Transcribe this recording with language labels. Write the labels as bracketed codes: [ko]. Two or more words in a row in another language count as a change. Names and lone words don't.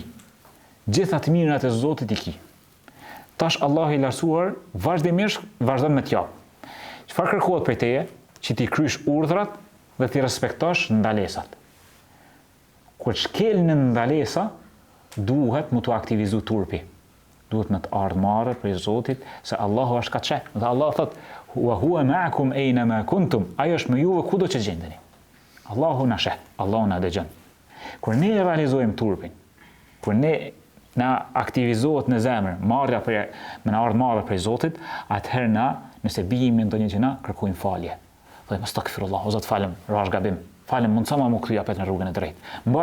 [sq] Gjitha të mirat e Zotit i ki. Tash Allahu i lartësuar vazhdimisht vazhdon me t'jap. Çfarë kërkohet prej teje? Që ti krysh urdhrat dhe ti respektosh ndalesat. Kur shkel në ndalesa, duhet mu të aktivizu turpi. Duhet me të ardhë marrë prej Zotit, se Allahu është ka qe. Dhe Allah thot, [ar] وهو معكم أينما كنتم. [sq] Ajo është me juve kudo që gjendeni. Allahu na sheh, Allahu na dëgjon. Kur ne realizojmë turpin, kur ne na aktivizohet në zemër, me na ardhë marrë prej Zotit, atëherë na, nëse bijim në ndonjë gjë, kërkojmë falje. Thojmë astaghfirullah, o Zot falem, rash gabim. Falem, mund sa më kthy apet në rrugën e drejtë.